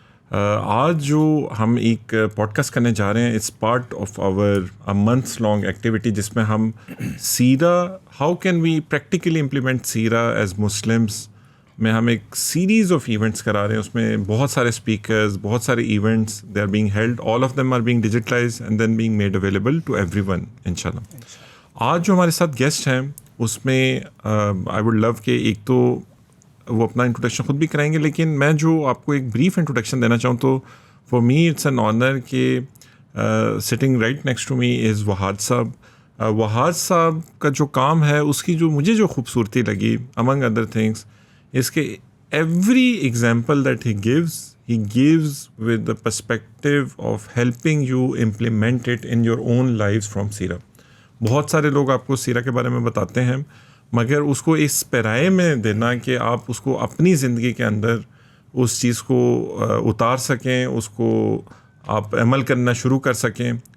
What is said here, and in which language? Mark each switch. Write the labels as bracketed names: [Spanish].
[Urdu] آج جو ہم ایک پوڈ کاسٹ کرنے جا رہے ہیں، [English] it's part of our months long activity, [Urdu] جس میں ہم سیرہ، [English] how can we practically implement سیرہ as Muslims [Urdu] میں ہم ایک سیریز آف ایونٹس کرا رہے ہیں. اس میں بہت سارے اسپیکرز، بہت سارے events [English] they are being held, all of them are being digitalize and then being made available to everyone [Urdu] انشاء اللہ. آج جو ہمارے ساتھ گیسٹ ہیں اس میں آئی ووڈ لو کہ ایک تو وہ اپنا انٹروڈکشن خود بھی کرائیں گے، لیکن میں جو آپ کو ایک بریف انٹروڈکشن دینا چاہوں تو [English] for me it's an honour [Urdu] کہ sitting right next to me از وہاد صاحب. وہاد صاحب کا جو کام ہے، اس کی جو مجھے جو خوبصورتی لگی [English] Among other things is کہ every example that he gives with the perspective of helping you implement it in your own lives from سیرہ. [Urdu] بہت سارے لوگ آپ کو سیرہ کے بارے میں بتاتے ہیں، مگر اس کو اس پیرائے میں دینا کہ آپ اس کو اپنی زندگی کے اندر اس چیز کو اتار سکیں، اس کو آپ عمل کرنا شروع کر سکیں.